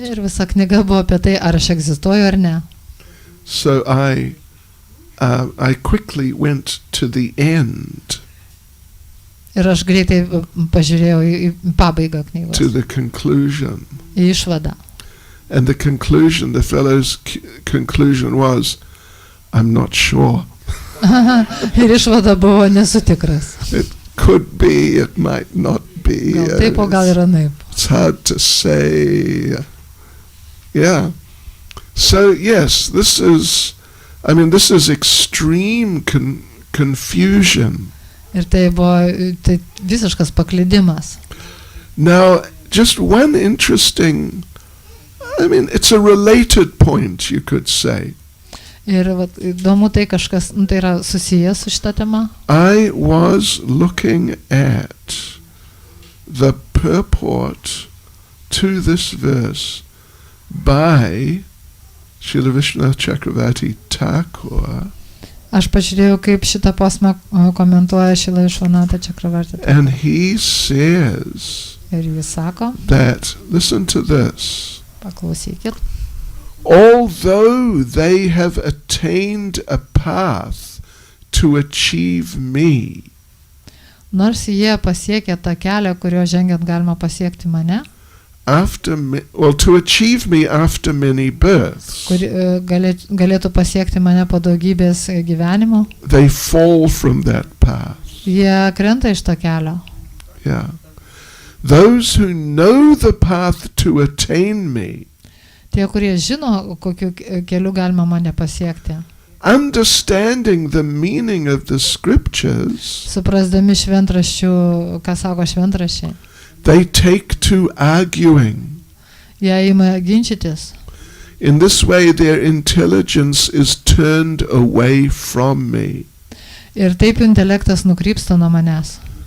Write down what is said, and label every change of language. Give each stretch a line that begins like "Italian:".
Lithuanian: Ir visa knyga buvo apie tai, ar aš egzistuoju ar ne.
English: So I quickly went to the end.
Lithuanian: Ir aš greitai pažiūrėjau į pabaigą knygos.
English: To the conclusion.
Lithuanian: Į išvadą.
English: And the conclusion, the fellow's conclusion was, I'm not sure.
Lithuanian: Ir išvada buvo, nesu tikras.
English: It could be, it might not be.
Lithuanian: Gal taip, o gal yra naip.
English: It's hard to say. Yeah. So yes, this is extreme confusion.
Lithuanian: Ir tai buvo visiškas paklydimas.
English: Now, just one interesting, it's a related point, you could say.
Lithuanian: Ir įdomu tai kažkas, tai yra susijęs su šita tema.
English: I was looking at the purport to this verse by Srila Vishnu Chakravarti Thakur.
Lithuanian: Aš pažiūrėjau, kaip šitą posmą komentuoja Srila Vishvanatha Chakravarti.
English: And he says,
Lithuanian: ir jis sako,
English: that, listen to this,
Lithuanian: paklausykit,
English: although they have attained a path to achieve me,
Lithuanian: nors jie pasiekė tą kelią, kurio žengiant galima pasiekti mane,
English: to achieve me after many births,
Lithuanian: galėtų pasiekti mane po daugybės gyvenimo,
English: they fall from that path.
Lithuanian: Jie krenta iš to kelio.
English: Yeah. Those who know the path to attain me,
Lithuanian: tie, kurie žino, kokiu keliu galima mane pasiekti,
English: understanding the meaning of the scriptures,
Lithuanian: suprasdami šventraščių, ką sako šventraščiai,
English: they take to arguing.
Lithuanian: Jie ima ginčytis.
English: In this way their intelligence is turned away from me.
Lithuanian: Ir taip intelektas nukrypsta nuo manęs.